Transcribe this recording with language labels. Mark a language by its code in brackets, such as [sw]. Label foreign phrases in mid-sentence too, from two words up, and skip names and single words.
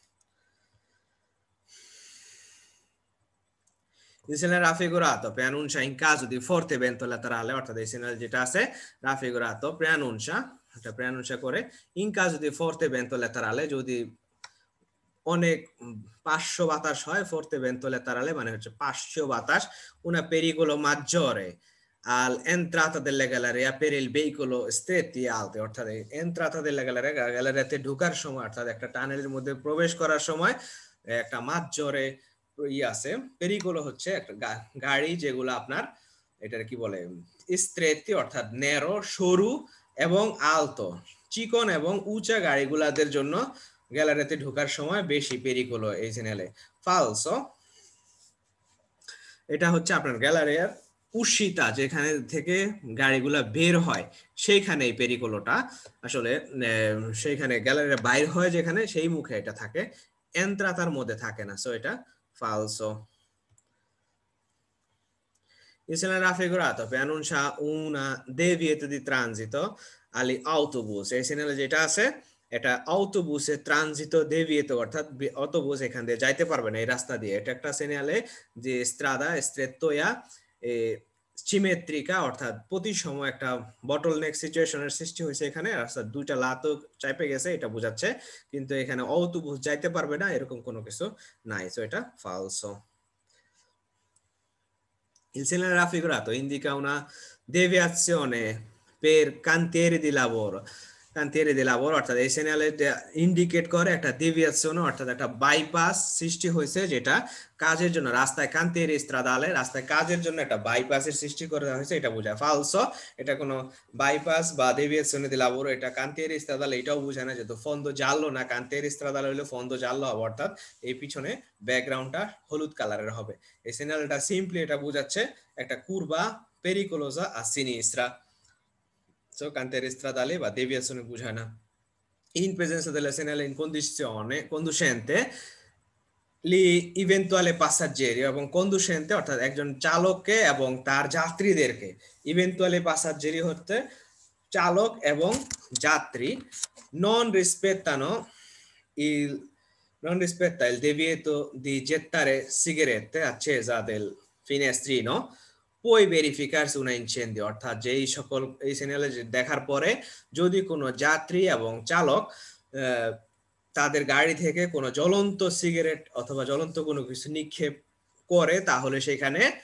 [it] Il segnale raffigurato preannuncia in caso di forte vento laterale, [bn] অর্থাৎ এই segnale যেটা আছে raffigurato [it] preannuncia, এটা preannuncia করে in caso di forte vento laterale, [bn] যদি অনেক পার্শ্ব বাতাস হয়, [it] forte vento laterale [bn] মানে হচ্ছে পার্শ্ব বাতাস, [it] una pericolo maggiore all'entrata delle gallerie per il veicolo stretti e alti, অর্থাৎ entrata delle gallerie, [bn] গ্যালারিতে ঢোকার সময়, অর্থাৎ একটা টানেলের মধ্যে প্রবেশ করার সময় একটা মাঝজোরে আছে। পেরিকোলো হচ্ছে একটা গাড়ি যেগুলো আপনার এটার কি বলে স্ট্রেটি, অর্থাৎ ন্যারো, সরু এবং আলতো, চিকন এবং উঁচা গাড়িগুলাদের জন্য গ্যালারিতে ঢোকার সময় বেশি পেরিকোলো এই চ্যানেলে, ফালসো। এটা হচ্ছে আপনার গ্যালারিয়ার উশিতা, যেখানে থেকে গাড়িগুলা বের হয় সেইখানে এই পেরিকোলোটা আসলে সেইখানে গ্যালারির বাইর হয় যেখানে, সেই মুখে এটা থাকে, এন্ত্রাতার মধ্যে থাকে না, সো এটা ফালসো। [it] Il segnale raffigurato preannuncia una divieto di transito agli autobus, [bn] এই সেনালে যেটা আছে এটা [it] autobus transito divieto, [bn] অর্থাৎ অটোবুস এখান দিয়ে যাইতে পারবে না এই রাস্তা দিয়ে। এটা একটা সেনালে যে [it] strada strettoia simmetrica, [bn] অর্থাৎ প্রতি সময় একটা বটলনেক সিচুয়েশনের সৃষ্টি হয়েছে এখানে, রাস্তার দুইটা লাতো চাইপে গেছে এটা বোঝাচ্ছে, কিন্তু এখানে অটোবুস যাইতে পারবে না এরকম কোনো কিছু নাই, সো এটা ফালসো। [it] Il segnale raffigurato indica una deviazione per cantieri di lavoro, cantieri di lavoro, [bn] অর্থাৎ এই সেনালে ইন্ডিকেট করে একটা ডেভিয়েশন, অর্থাৎ একটা বাইপাস সৃষ্টি হয়েছে, যেটা কাজের জন্য রাস্তায় [it] cantieri stradali, [bn] রাস্তায় কাজের জন্য একটা বাইপাসের সৃষ্টি করা হয়েছে, এটা বোঝায়, ফালসো। এটা কোনো বাইপাস বা [it] deviazione di lavoro, [bn] এটা [it] cantieri stradali [bn] এটাও বোঝায় না, যেহেতু [it] fondo giallo [bn] না, [it] cantieri stradali [bn] হলে [it] fondo giallo [bn] হবে, অর্থাৎ এই পিছনে ব্যাকগ্রাউন্ডটা হলুদ কালারের হবে। এই সিগন্যালটা সিম্পলি এটা বোঝাচ্ছে একটা [it] curva pericolosa a sinistra, [bn] so [it] cantieri stradali [bn] বা deviazione বোঝায় না। [it] In presenza della segnale in condizione conducente gli eventuali passeggeri, [bn] এবং কন্ডুসেন্টে অর্থাৎ একজন চালককে এবং তার যাত্রীদেরকে, [it] eventuali passeggeri [bn] হচ্ছে চালক এবং যাত্রী, [it] non rispettano il non rispetta il divieto di gettare sigarette accesa del finestrino puoi verificarsi un incendio, [bn] অর্থাৎ যেই সকল এই সিগন্যালে দেখার পরে যদি কোনো যাত্রী এবং চালক তাদের গাড়ি থেকে কোনো জ্বলন্ত সিগারেট অথবা জ্বলন্ত কোনো কিছু নিক্ষেপ করে, তাহলে সেখানে